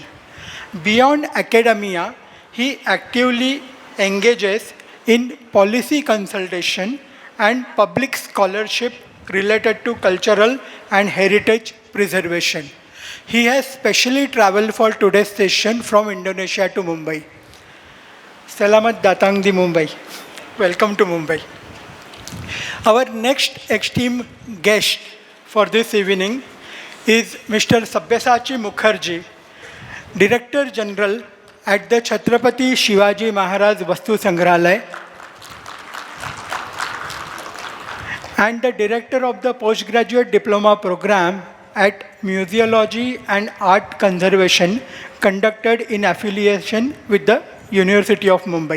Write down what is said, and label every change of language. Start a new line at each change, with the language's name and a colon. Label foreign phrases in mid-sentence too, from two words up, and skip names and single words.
English: Beyond academia, he actively engages in policy consultation and public scholarship related to cultural and heritage preservation. He has specially traveled for today's session from Indonesia to Mumbai.
Indonesian: Selamat datang di Mumbai.
English: Welcome to Mumbai. Our next esteemed guest for this evening is Mr. Sabyasachi Mukherjee, Director General at the Chhatrapati Shivaji Maharaj Vastu Sangrahalaya and the director of the postgraduate diploma program at Museology and Art Conservation conducted in affiliation with the University of Mumbai.